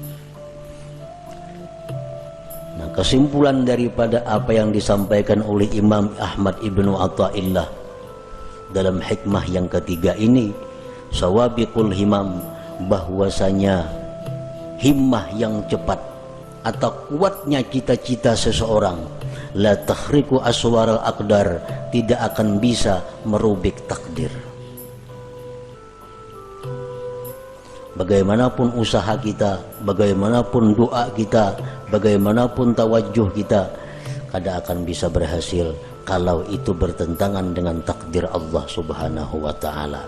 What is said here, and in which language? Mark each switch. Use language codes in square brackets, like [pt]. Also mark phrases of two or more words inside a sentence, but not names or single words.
[id] Nah, kesimpulan daripada apa yang disampaikan oleh Imam Ahmad Ibnu Athaillah dalam hikmah yang ketiga ini, [ar] سوابق الهمم, [id] bahwasanya himmah yang cepat atau kuatnya cita-cita seseorang, [ar] لا تخرق أسوار الأقدار, [id] tidak akan bisa merubik takdir. Bagaimanapun usaha kita, bagaimanapun doa kita, bagaimanapun tawajuh kita, kada akan bisa berhasil kalau itu bertentangan dengan takdir Allah [ar] سبحانه وتعالى.